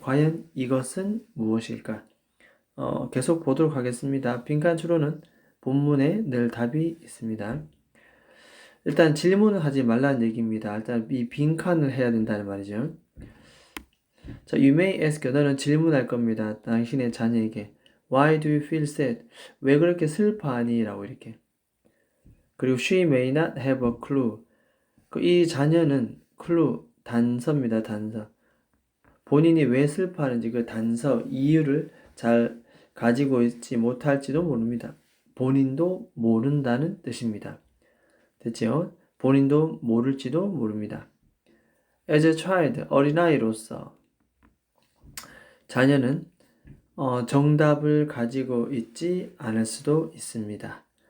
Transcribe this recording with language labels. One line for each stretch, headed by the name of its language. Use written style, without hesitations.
Korean: 과연 이것은 무엇일까? 계속 보도록 하겠습니다. 빈칸 추론은 본문에 늘 답이 있습니다. 일단 질문을 하지 말라는 얘기입니다. 일단 이 빈칸을 해야 된다는 말이죠. 자,
English: you may ask,
Korean: 너는 질문할 겁니다. 당신의 자녀에게
English: Why do you feel sad?
Korean: 왜 그렇게 슬퍼하니? 라고 이렇게. 그리고
English: she may not have a clue.
Korean: 이 자녀는 clue, 단서입니다. 단서. 본인이 왜 슬퍼하는지 그 단서, 이유를 잘 가지고 있지 못할지도 모릅니다. 본인도 모른다는 뜻입니다. 됐죠? 본인도 모를지도 모릅니다.
English: As a child,
Korean: 어린아이로서 자녀는 정답을 가지고 있지 않을 수도 있습니다.